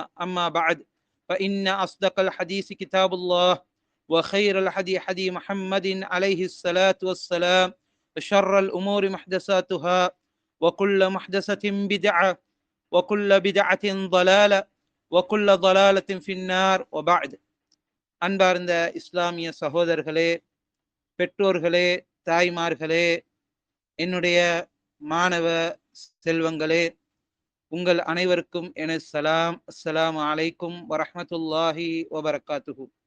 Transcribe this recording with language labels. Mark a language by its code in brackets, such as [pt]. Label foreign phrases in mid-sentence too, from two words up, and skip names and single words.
[ar] أما بعد فإن أصدق الحديث كتاب الله وخير الحديث حديث محمد عليه الصلاة والسلام وشر الأمور محدثاتها وكل محدثة بدعة وكل بدعة ضلالة وكل ضلالة في النار وبعد. [ta] அன்பார்ந்த இஸ்லாமிய சகோதரர்களே, பெற்றோர்களே, தாய்மார்களே, என்னுடைய மாணவ செல்வங்களே, உங்கள் அனைவருக்கும் எனது சலாம். [ar] السلام عليكم ورحمة الله وبركاته.